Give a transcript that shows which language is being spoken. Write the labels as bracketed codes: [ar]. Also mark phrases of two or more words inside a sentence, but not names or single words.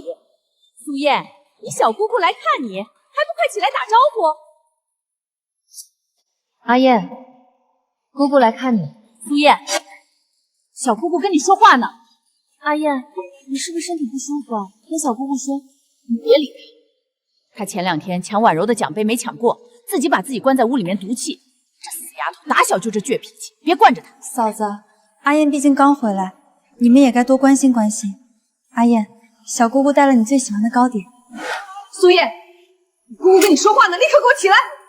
[zh] 蘇燕，你小姑姑來看你，還不快起來打招呼？阿燕，姑姑來看你。蘇燕，小姑姑跟你說話呢。阿燕，你是不是身體不舒服啊？跟小姑姑說。你別理她。她前2天搶婉柔的獎盃沒搶過，自己把自己關在屋裡面毒氣。這死丫頭打小就這倔脾氣，別慣着她。嫂子，阿燕畢竟剛回來，你們也該多關心關心。阿燕，小姑姑帶了你最喜歡的糕點。蘇燕，姑姑跟你說話呢，立刻給我起來！